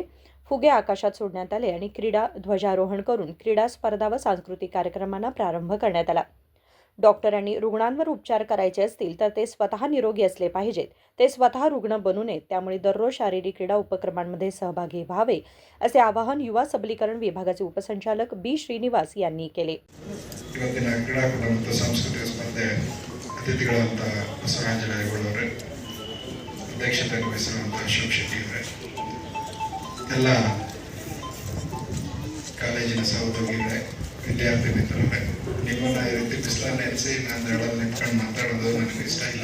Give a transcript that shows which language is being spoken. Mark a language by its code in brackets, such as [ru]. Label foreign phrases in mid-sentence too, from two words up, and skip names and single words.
[mr] फुगे आकाशात सोडण्यात आले आणि क्रीडा ध्वजारोहण करून क्रीडा स्पर्धा व सांस्कृतिक कार्यक्रमांना प्रारंभ करण्यात आला. डॉक्टरांनी रुग्णांवर उपचार करायचे असतील तर ते स्वतः निरोगी असले पाहिजेत. ते स्वतः रुग्ण बनू नयेत. त्यामुळे दररोज शारीरिक क्रीडा उपक्रमांमध्ये सहभागी व्हावे, असे आवाहन युवा सबलीकरण विभागाचे उपसंचालक बी श्रीनिवास यांनी केले. [kn] ಇವತ್ತಿನ ಕ್ರೀಡಾಕೂಟ ಮತ್ತು ಸಾಂಸ್ಕೃತಿಕ ಸ್ಪರ್ಧೆ ಅತಿಥಿಗಳಾದಂತಹ ಬಸವರಾಜ ರಾಯಗೌಡವರೇ, ಅಧ್ಯಕ್ಷತೆ ವಹಿಸಿರುವಂತಹ ಅಶೋಕ್ ಶೆಟ್ಟಿ ಅವರೇ, ಎಲ್ಲ ಕಾಲೇಜಿನ ಸಹೋದ್ಯೋಗಿಗಳೇ, ವಿದ್ಯಾರ್ಥಿ ಮಿತ್ರರೇ, ನಿಮ್ಮನ್ನ ಈ ರೀತಿ ಬಿಸಿಲನ್ನ ನೆನೆಸಿ ನಾನು ಹೇಳೋದು ನಿಂತ್ಕೊಂಡು ಮಾತಾಡೋದು ನನಗೆ ಇಷ್ಟ ಇಲ್ಲ.